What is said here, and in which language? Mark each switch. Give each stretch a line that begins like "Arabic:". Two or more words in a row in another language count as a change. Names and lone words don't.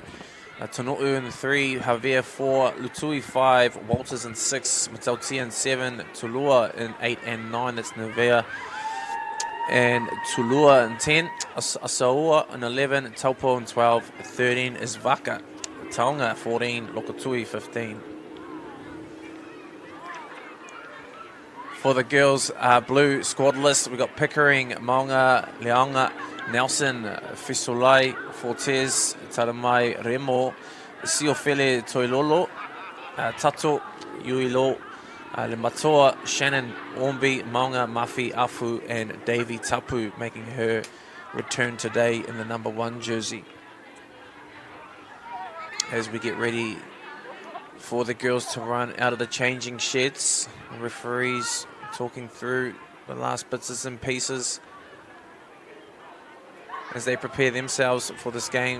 English: Tono'u in 3, Javier 4, Latui 5, Walters in 6, Matautia in 7, Tulua in 8 and 9, that's Nevea, and Tulua in 10, Asaua in 11, Taupo in 12, 13 is Vaka, Taonga 14, Lokotui 15. For the girls, blue squad list, we've got Pickering, Maunga, Leonga, Nelson, Fisolai, Fortes, Taramai, Remo, Siofele, Toilolo, Tato, Uilo, Limatoa, Shannon, Ormby, Maunga, Mafi, Afu, and Davy Tapu making her return today in the number 1 jersey. As we get ready for the girls to run out of the changing sheds, the referees talking through the last bits and pieces as they prepare themselves for this game.